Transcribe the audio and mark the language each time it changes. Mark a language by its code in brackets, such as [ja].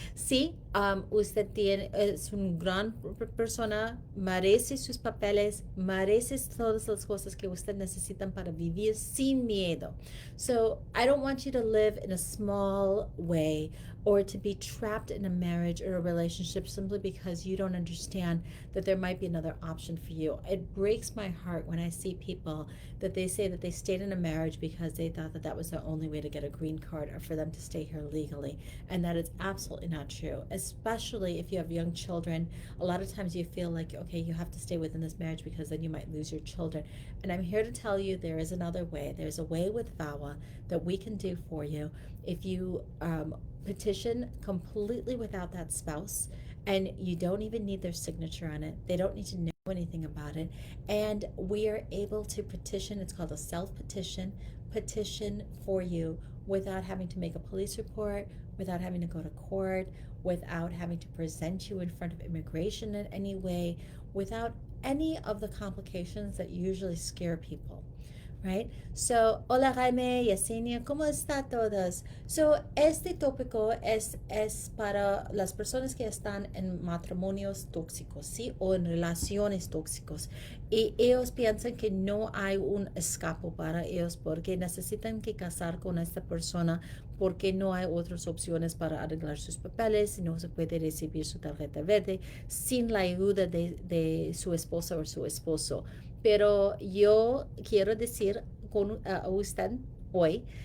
[es] Sí, usted es una gran persona, merece sus papeles, merece todas las cosas que usted necesita para vivir sin miedo. [en] So I don't want you to live in a small way, or to be trapped in a marriage or a relationship simply because you don't understand that there might be another option for you. It breaks my heart when I see people that they say that they stayed in a marriage because they thought that that was the only way to get a green card or for them to stay here legally, and that is absolutely not true. Especially if you have young children, a lot of times you feel like, okay, you have to stay within this marriage because then you might lose your children. And I'm here to tell you there is another way. There's a way with VAWA that we can do for you if you petition completely without that spouse, and you don't even need their signature on it. They don't need to know anything about it, and we are able to petition. It's called a self-petition for you without having to make a police report, without having to go to court, without having to present you in front of immigration in any way, without any of the complications that usually scare people. Right? [es] So, hola Jaime, Yesenia, ¿cómo está todos? So, este tópico es para las personas que están en matrimonios tóxicos, ¿sí? O en relaciones tóxicos. Y ellos piensan que no hay un escape para ellos porque necesitan que casar con esta persona, porque no hay otras opciones para arreglar sus papeles, y no se puede recibir su tarjeta verde sin la ayuda de su esposa o su esposo. Pero yo quiero decir a usted hoy